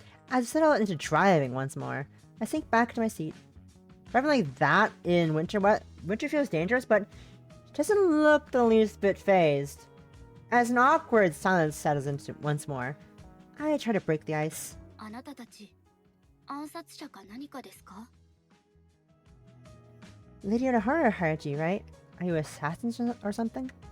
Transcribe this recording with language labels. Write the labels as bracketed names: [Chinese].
[English] As I settle into driving once more, I sink back to my seat. Driving like that in winter feels dangerous, but she doesn't look the least bit phased. As an awkward silence settles into once more, I try to break the ice. [Japanese] あなたたち、暗殺者か何かですか？ [English] Lady Onohara hired you, right? Are you assassins or something?